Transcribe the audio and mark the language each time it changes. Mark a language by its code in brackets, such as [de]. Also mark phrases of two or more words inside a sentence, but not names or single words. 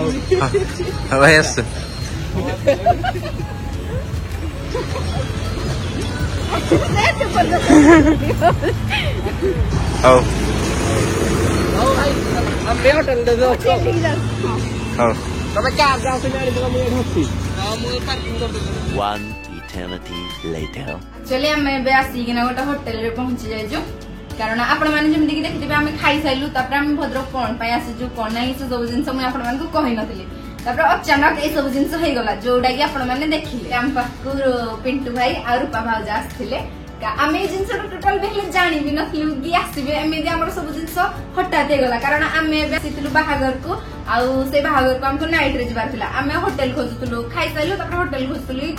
[or] ଭାଇ ଆସ ହଉ ଆମେ ହୋଟେଲ ରେ ଅଛୁ ଠିକ ଯାଉଛି ହଉ ତମେ କ୍ୟାବ୍ ଯାଉଥିଲେ ଆଣିଥିଲ ମୁଁ ଏଠି ଅଛି ମୁଁ ପାର୍କିଂ କରିଦେଲି। [en] One eternity later. [or] ଆକ୍ଚୁଆଲି ଆମେ ଏବେ ଆସିକିନା ଗୋଟେ ହୋଟେଲରେ ପହଞ୍ଚି ଯାଇଛୁ କାରଣ ଆପଣମାନେ ଯେମିତିକି ଦେଖିଥିବେ ଆମେ ଖାଇସାରିଲୁ ତାପରେ ଆମେ ଭଦ୍ରକ କଣ ପାଇଁ ଆସିଛୁ କଣ ନାହିଁ ସେ ସବୁ ଜିନିଷ ମୁଁ ଆପଣମାନଙ୍କୁ କହିନଥିଲି ତାପରେ ଅଚାନକ ଏଇ ସବୁ ଜିନିଷ ହେଇଗଲା ଯୋଉଟା କି ଆପଣମାନେ ଦେଖିଲେ ଆମ ପାଖକୁ ପିଣ୍ଟୁ ଭାଇ ଆଉ ରୂପା ଭାଉଜ ଆସିଥିଲେ ଆମେ ଏଇ ଜିନିଷଟା ଟୋଟାଲ ବି ହେଲେ ଜାଣିବି ନଥିଲୁ କି ଆସିବେ ଏମିତି ଆମର ସବୁ ଜିନିଷ ହଠାତ୍ ହେଇଗଲା କାରଣ ଆମେ ଏବେ ଆସିଥିଲୁ ବାହାଘରକୁ ଆଉ ସେ ବାହାଘରକୁ ଆମକୁ ନାଇଟ୍ ରେ ଯିବାର ଥିଲା ଆମେ ହୋଟେଲ ଖୋଜୁଥିଲୁ ଖାଇସାରିଲୁ ତାପରେ ହୋଟେଲ ଖୋଜୁଥିଲୁ କି